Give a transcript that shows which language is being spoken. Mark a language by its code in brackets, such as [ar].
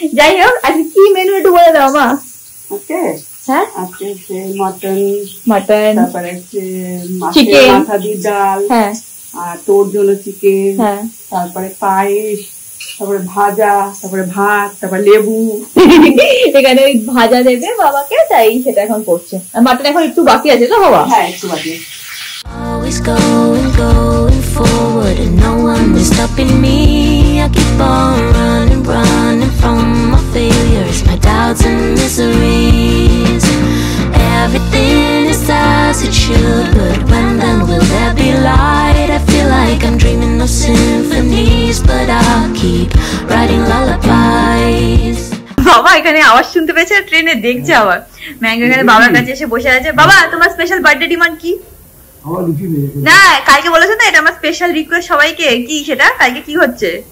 [bn] যাই হোক আজকে কি মেনু একটু বলে দাও মা। হ্যাঁ আজকে মটন, তারপরে চিকেন, মাথা দিয়ে ডাল, হ্যাঁ আর তোর জন্য চিকেন, হ্যাঁ তারপরে পায়েস, তারপরে ভাজা, তারপরে ভাত, তারপরে লেবু। এখানে ওই ভাজা দেবে বাবাকে, তাই সেটা এখন করছে। আর মাটন এখন একটু বাকি আছে তো বাবা? হ্যাঁ একটু বাকি আছে। [en] Always going forward and no one is stopping me. I keep on running from my failures, my doubts and miseries. Everything is as it should, but when then will there be light? I feel like I'm dreaming of symphonies, but I'll keep writing lullabies. [bn] বাবা এখানে আওয়াজ শুনতে পেয়েছে, ট্রেনে দেখছে আবার। Mango এখানে বাবার কাছে এসে বসে আছে। বাবা তোমার স্পেশাল বার্থডে ডিমান্ড কি? না কালকে বলেছো না এটা আমার স্পেশাল রিকোয়েস্ট সবাইকে, কি সেটা? কালকে কি হচ্ছে?